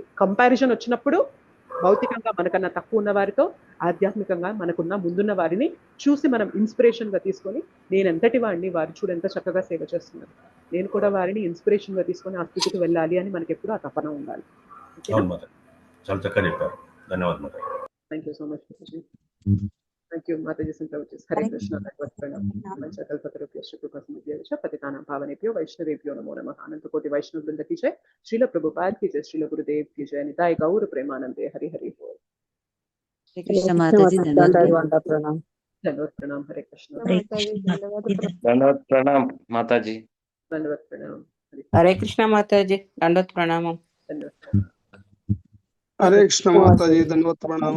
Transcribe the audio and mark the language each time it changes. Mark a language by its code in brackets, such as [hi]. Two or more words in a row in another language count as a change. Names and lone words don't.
[te] కంపారిజన్ వచ్చినప్పుడు భౌతికంగా మనకన్నా తక్కువ ఉన్న వారితో ఆధ్యాత్మికంగా మనకున్న ముందున్న వారిని చూసి మనం ఇన్స్పిరేషన్ గా తీసుకొని, నేను ఎంతటి వాడిని, వారు చూడు ఎంత చక్కగా సేవ చేస్తున్నారు, నేను కూడా వారిని ఇన్స్పిరేషన్ గా తీసుకొని ఆ స్థితికి వెళ్ళాలి అని మనకి ఎప్పుడు ఆ తపన ఉండాలి. చాలా చక్కగా చెప్పారు. ధన్యవాదాలు మాతాజీ. [en] Thank you so much Mataji. Thank you Mataji. [sa] హరే కృష్ణ. పతితానాం పావనేభ్యో వైష్ణవేభ్యో నమో నమః. అనంతకోటి వైష్ణవ బృంద [hi] की जय. श्रील प्रभुपाद की जय. श्रील गुरुदेव की जय. [bn] নিতাই গৌর প্রেমানন্দে. হরি হরি বোল. [hi] कृष्ण माताजी दंडवत प्रणाम. हरे कृष्ण. दंडवत प्रणाम माताजी. दंडवत प्रणाम. हरे कृष्ण माताजी. दंडवत प्रणाम. धन्यवाद. हरे कृष्ण माताजी. दंडवत प्रणाम.